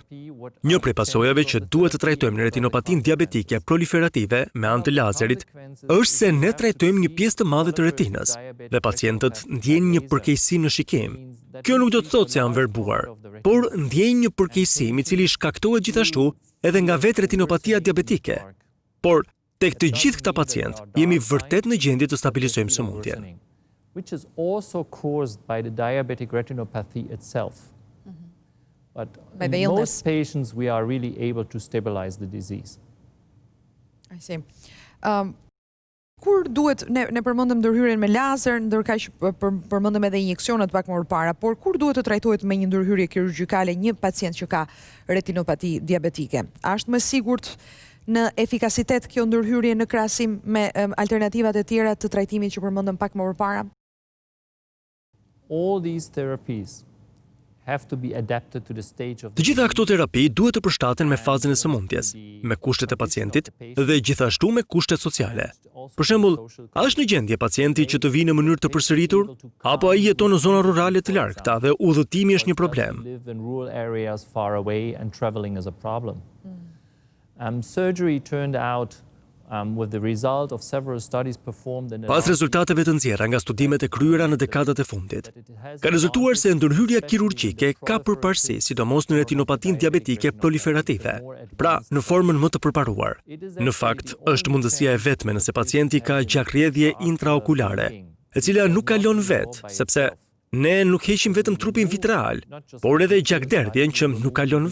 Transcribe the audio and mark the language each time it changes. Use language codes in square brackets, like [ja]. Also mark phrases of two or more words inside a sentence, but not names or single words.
[sq] Një prej pasojave që duhet të trajtojmë në retinopatin diabetike proliferative me anë të lazerit është se ne trajtojmë një pjesë të madhe të retinës dhe pacientët ndjejnë një përkeqësim në shikim. Kjo nuk do të thotë se janë verbuar, por ndjejnë një përkeqësim i cili shkaktohet gjithashtu edhe nga vetë retinopatia diabetike. Por tek të gjithë këta pacient jemi vërtet në gjendje të stabilizojmë sëmundjen. [en] Which is also caused by the diabetic retinopathy itself. But By the in illness. most patients we are really able to stabilize the disease. I see. [sq] Kur duhet, ne përmendëm ndërhyrjen me lazer, ndërkaq përmendëm edhe injeksionet pak më parë, por kur duhet të trajtohet me një ndërhyrje kirurgjikale një pacient që ka retinopati diabetike? A është më sigurt në efikasitet kjo ndërhyrje në krahasim me alternativat e tjera të trajtimit që përmendëm pak më parë? [en] All these therapies have to be adapted to the stage of [sq] Të gjitha këto terapi duhet të përshtaten me fazën e sëmundjes, me kushtet e pacientit dhe gjithashtu me kushtet sociale. Për shembull, a është në gjendje pacienti që të vijë në mënyrë të përsëritur, apo ai jeton në zona rurale të largëta dhe udhëtimi është një problem? [en] live in rural areas far away and traveling is a problem. Surgery turned out with the result of several studies performed in the [sq] Pas rezultateve të nxjerra nga studimet e kryera në dekadat e fundit, ka rezultuar se ndërhyrja kirurgjike ka përparësi, sidomos në retinopatin diabetike proliferative, pra në formën më të përparuar. Në fakt, është mundësia e vetme nëse pacienti ka gjakrjedhje intraokulare, e cila nuk kalon vetë, sepse ne nuk heqim vetëm trupin vitreal, por edhe gjakderdhjen që nuk kalon vetë.